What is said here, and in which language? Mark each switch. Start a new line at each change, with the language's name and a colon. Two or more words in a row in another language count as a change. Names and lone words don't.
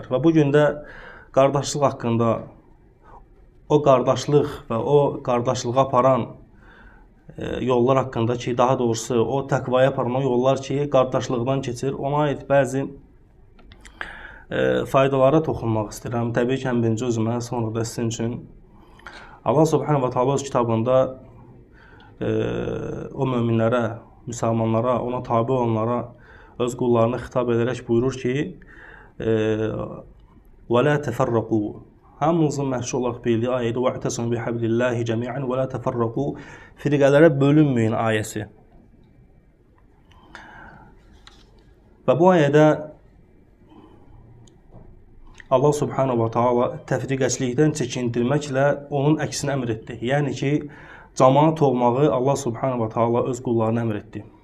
Azerbaijani: Və bu gün də qardaşlıq haqqında, o qardaşlıq və o qardaşlığa aparan yollar haqqında ki, daha doğrusu o təqvaya aparan o yollar ki, qardaşlıqdan keçir, ona aid bəzi faydalara toxunmaq istəyirəm. Təbii ki, birinci özümə, sonra da sizin üçün. Allah
Arabic: سبحانه وتعالى
Azerbaijani: öz kitabında o möminlərə, müsəlmanlara, ona tabi olanlara, öz qullarına xitab edərək buyurur ki,
Arabic: وَلَا تَفَرَّقُوا
Azerbaijani: Hamımızın məhşur olaraq bildiyi ayədə
Arabic: وَاعْتَصِمُوا بِحَبْلِ اللّٰهِ جَمِيعًا وَلَا تَفَرَّقُوا
Azerbaijani: Firqələrə bölünməyin ayəsi. Və bu ayədə Allah
Arabic: سبحانه وتعالى
Azerbaijani: təfriqəçilikdən çəkindirməklə onun əksini əmr etdi. Yəni ki, cəmaat olmağı Allah
Arabic: سبحانه وتعالى
Azerbaijani: öz qullarına əmr etdi.